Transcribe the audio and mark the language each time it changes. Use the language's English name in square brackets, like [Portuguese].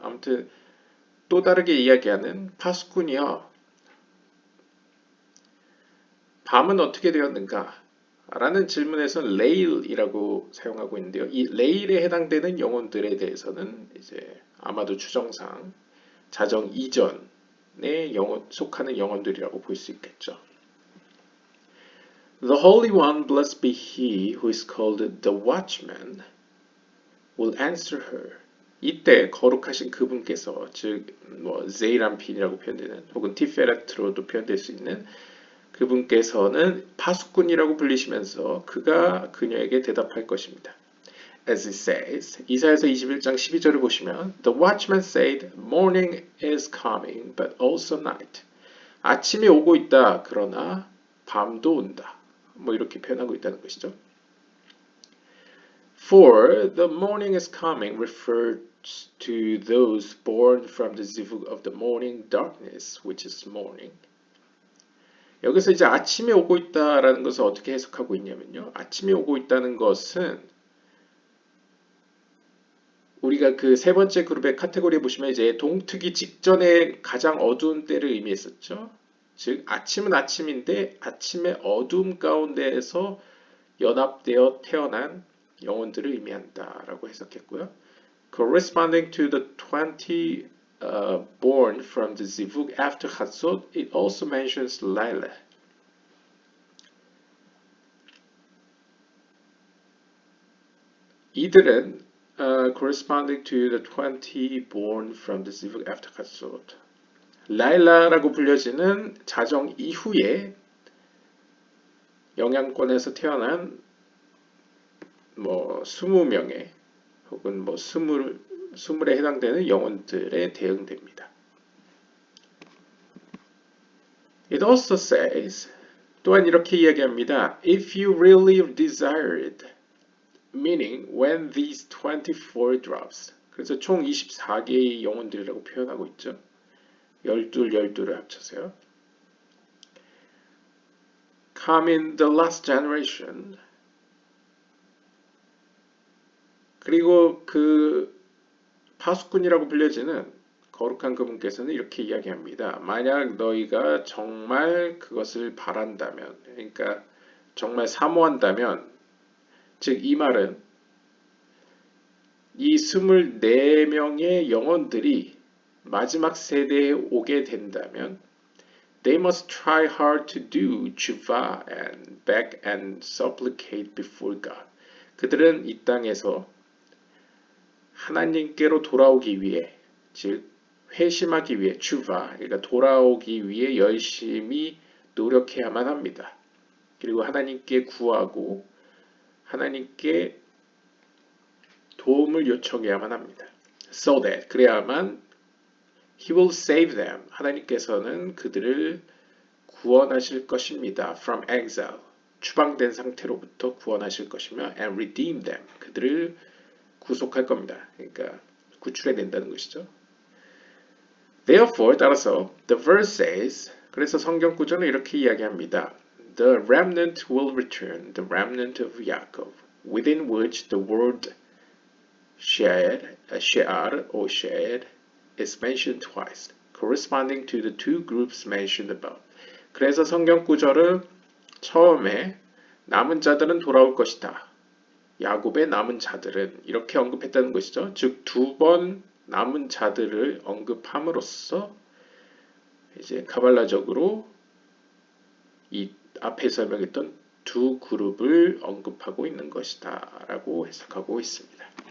[Korean] 아무튼 또 다르게 이야기하는 파수꾼이여 밤은 어떻게 되었는가? 라는 질문에서는 레일이라고 사용하고 있는데요. 이 레일에 해당되는 영혼들에 대해서는 이제 아마도 추정상 자정 이전에 속하는 영혼들이라고 볼 수 있겠죠. [English] The Holy One, blessed be He who is called the Watchman, will answer her. [Korean] 이때 거룩하신 그분께서 즉 제이람핀이라고 표현되는 혹은 티페레트로도 표현될 수 있는 그분께서는 파수꾼이라고 불리시면서 그가 그녀에게 대답할 것입니다. [English] As it says, [Korean] 이사야서 21장 12절을 보시면 [English] The watchman said, morning is coming, but also night. [Korean] 아침이 오고 있다. 그러나 밤도 온다. 뭐 이렇게 표현하고 있다는 것이죠. [English] For the morning is coming refers to those born from the zivug of the morning darkness, which is morning. [Korean] 여기서 이제 아침이 오고 있다라는 것을 어떻게 해석하고 있냐면요. 아침이 오고 있다는 것은 우리가 그 세 번째 그룹의 카테고리에 보시면 이제 동트기 직전에 가장 어두운 때를 의미했었죠. 즉 아침은 아침인데 아침의 어둠 가운데에서 연합되어 태어난 영혼들을 의미한다라고 해석했고요. [English] Corresponding to the 20 born from the zivug after Chatzot, it also mentions Laila. [Korean] 이들은 [English] corresponding to the 20 born from the zivug after Chatzot. [Korean] 라일라라고 불려지는 자정 이후에 영향권에서 태어난 20명의 혹은 20에 해당되는 영혼들에 대응됩니다. [English] It also says, [Korean] 또한 이렇게 이야기합니다. [English] If you really desired, meaning when these 24 drops. [Korean] 그래서 총 24개의 영혼들이라고 표현하고 있죠. 12를 합쳐서요. [English] Come in the last generation. [Korean] 그리고 그 파수꾼이라고 불려지는 거룩한 그분께서는 이렇게 이야기합니다. 만약 너희가 정말 그것을 바란다면, 그러니까 정말 사모한다면, 즉 이 말은 이 24명의 영혼들이 마지막 세대에 오게 된다면 [English] They must try hard to do tshuva and beg and supplicate before God. [Korean] 그들은 이 땅에서 하나님께로 돌아오기 위해, 즉 회심하기 위해 tshuva, 그러니까 돌아오기 위해 열심히 노력해야만 합니다. 그리고 하나님께 구하고 하나님께 도움을 요청해야만 합니다. [English] So that, [Korean] 그래야만 [English] He will save them. [Korean] 하나님께서는 그들을 구원하실 것입니다. [English] From exile. [Korean] 추방된 상태로부터 구원하실 것이며 [English] and redeem them. [Korean] 그들을 구속할 겁니다. 그러니까 구출해 낸다는 것이죠. [English] Therefore, [Korean] 따라서 [English] the verse says, [Korean] 그래서 성경 구절은 이렇게 이야기합니다. [English] The remnant will return, the remnant of Yaakov, within which the word she'ar or shed is mentioned twice, corresponding to the two groups mentioned above. [Korean] 그래서 성경 구절은 처음에 남은 자들은 돌아올 것이다. 야곱의 남은 자들은 이렇게 언급했다는 것이죠. 즉 두 번 남은 자들을 언급함으로써 이제 카발라적으로 이 앞에 설명했던 두 그룹을 언급하고 있는 것이다 라고 해석하고 있습니다.